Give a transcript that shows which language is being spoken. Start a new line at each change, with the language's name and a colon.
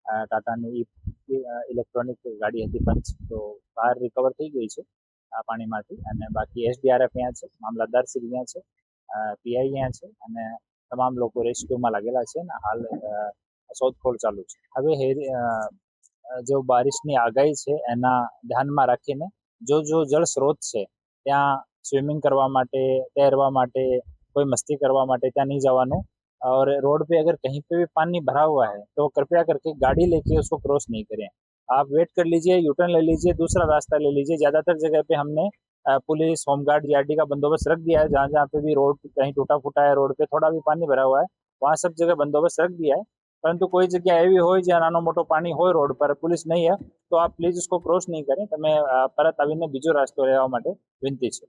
Gujarati: ટાટાની electronic ગાડી હતી પંચ, તો કાર રિકવર થઈ ગઈ છે આ પાણીમાંથી અને બાકી એસડીઆરએફ અહીંયા છે, મામલતદાર શ્રી અહીંયા છે, પીઆઈ અહીંયા છે અને તમામ લોકો રેસ્ક્યુમાં લાગેલા છે અને હાલ શોધખોળ ચાલુ છે। હવે જો બારિશની આગાહી છે એના ધ્યાનમાં રાખીને જો જળ સ્ત્રોત છે ત્યાં સ્વિમિંગ કરવા માટે, તैरવા માટે, कोई मस्ती करवा માટે ત્યાં नहीं जवानो।
Hindi: और रोड पे अगर कहीं पे भी पानी भरा हुआ है तो कृपया करके गाड़ी लेके उसको क्रॉस नहीं करें। आप वेट कर लीजिए, यूटर्न ले लीजिए, दूसरा रास्ता ले लीजिए। ज़्यादातर जगह पे हमने पुलिस, होमगार्ड, जीआरडी का बंदोबस्त रख दिया है। जहाँ जहाँ पे भी रोड कहीं टूटा फूटा है, रोड पे थोड़ा भी पानी भरा हुआ है, वहाँ सब जगह बंदोबस्त रख दिया है। परंतु कोई जगह एवी हो
Gujarati: જ્યાં નાનો મોટો પાણી હોય રોડ પર,
Hindi: पुलिस नहीं है, तो आप प्लीज उसको क्रॉस नहीं करें।
Gujarati: તમે પરત આવીને બીજો રસ્તો લેવા માટે વિનંતી છે।